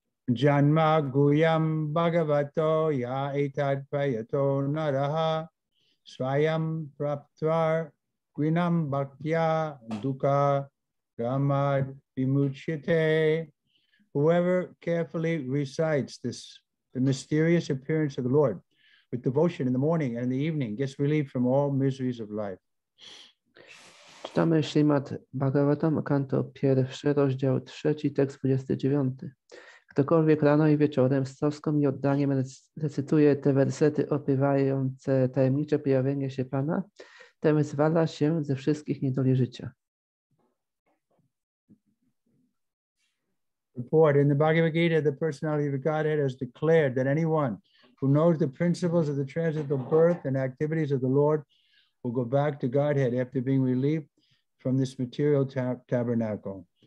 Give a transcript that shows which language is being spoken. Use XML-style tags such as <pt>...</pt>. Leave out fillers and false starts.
<sa>Janma Guyam Bhagavato Ya Etad Prayato Naraha Swayam Praptvar Grinam Bhaktya Dukkha Ramad Vimuchyate.</sa> <en>Whoever carefully recites the mysterious appearance of the Lord with devotion in the morning and in the evening gets relief from all miseries of life.</en> <pl>Czytamy Śrimad Bhagavatam, kanto 1, rozdział 3, tekst 29. Ktokolwiek rano i wieczorem z troską i oddaniem recytuje te wersety opiewające tajemnicze pojawienie się Pana, ten wyzwala się ze wszystkich niedoli życia.</pl> <en>Report in the Bhagavad Gita, the personality of the Godhead has declared that anyone who knows the principles of the transitional birth and activities of the Lord will go back to Godhead after being relieved from this material tabernacle.</en>